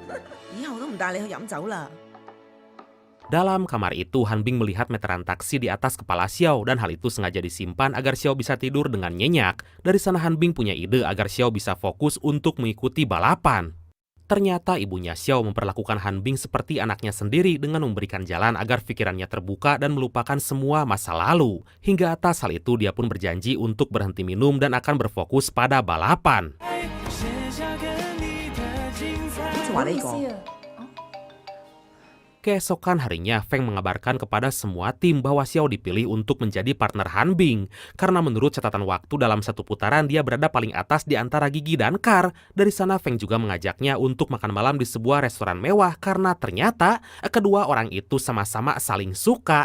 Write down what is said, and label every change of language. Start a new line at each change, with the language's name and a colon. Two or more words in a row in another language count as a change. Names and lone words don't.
Cantonese: 以後都唔帶你去飲酒啦。
Indonesian: Dalam kamar itu, Han Bing melihat meteran taksi di atas kepala Xiao dan hal itu sengaja disimpan agar Xiao bisa tidur dengan nyenyak. Dari sana Han Bing punya ide agar Xiao bisa fokus untuk mengikuti balapan. Ternyata ibunya Xiao memperlakukan Han Bing seperti anaknya sendiri dengan memberikan jalan agar pikirannya terbuka dan melupakan semua masa lalu. Hingga atas hal itu dia pun berjanji untuk berhenti minum dan akan berfokus pada balapan.
Cantonese: 就話呢個。
Indonesian: Keesokan harinya, Feng mengabarkan kepada semua tim bahwa Xiao dipilih untuk menjadi partner Han Bing. Karena menurut catatan waktu dalam satu putaran dia berada paling atas di antara Gigi dan Kar. Dari sana Feng juga mengajaknya untuk makan malam di sebuah restoran mewah karena ternyata kedua orang itu sama-sama saling suka.